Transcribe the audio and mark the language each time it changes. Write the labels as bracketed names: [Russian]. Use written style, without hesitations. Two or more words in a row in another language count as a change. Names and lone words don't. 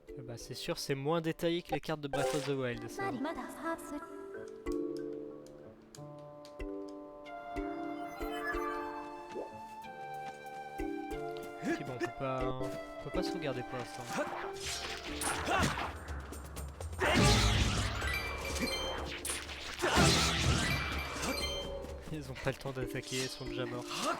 [French] Bah c'est sûr, c'est moins détaillé que les cartes de Breath of the Wild, ça. [Japanese] まだ把握する [French] Ok, bon, on peut pas sauvegarder pour l'instant. Ils ont pas le temps d'attaquer, ils sont déjà morts.